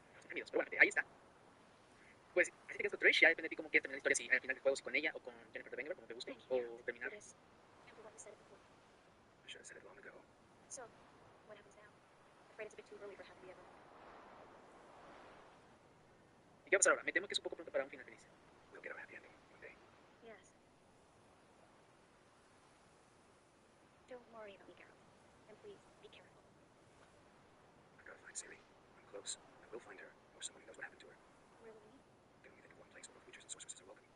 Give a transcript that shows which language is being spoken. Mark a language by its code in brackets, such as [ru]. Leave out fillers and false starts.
[es] Amigos, pero bueno, ahí está. Pues, así te quedas con Trish, ya depende de ti cómo quieres terminar la historia, si al final del juego, si con ella o con Jennifer de Beckner, como te guste, o terminar. [en] It is. And for what you said it before. I should have said it long ago. So, what happens now? Afraid it's a bit too early for happily ever. [es] ¿Y qué va a pasar ahora? Me temo que es un poco pronto para un final feliz. [en] We'll get a happy ending one day. Yes. Don't worry about me, girl. And please, be careful. I've got to find Ciri. I'm close. I will find her, or someone who knows what happened to her. Really? Can only think of one place where both witches and sorceresses are welcome.